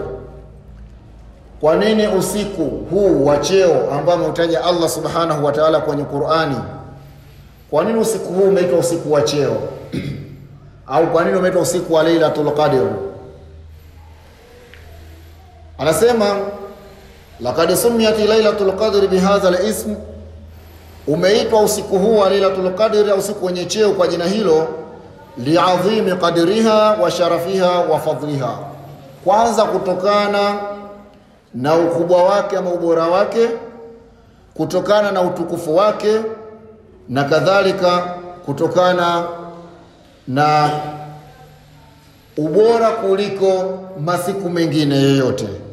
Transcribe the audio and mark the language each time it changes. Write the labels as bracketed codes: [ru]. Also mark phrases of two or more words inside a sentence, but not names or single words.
[sw] Kwa nini usiku huu wa cheo ambao ameutaja Allah [ar] سبحانه وتعالى [sw] kwenye Qur'ani, kwa nini usiku huu umeitwa usiku wa cheo? Au kwa nini umeitwa usiku wa [ar] ليلة القدر? Anasema لقد سميت ليلة القدر بهذا الاسم, [sw] umeitwa usiku huu wa [ar] ليلة القدر [sw] au usiku wenye cheo kwa jina hilo [ar] لعظيم قدرها وشرفها وفضلها, [sw] kwanza kutokana na ukubwa wake ama ubora wake, kutokana na utukufu wake, na kadhalika kutokana na ubora kuliko masiku mengine yoyote.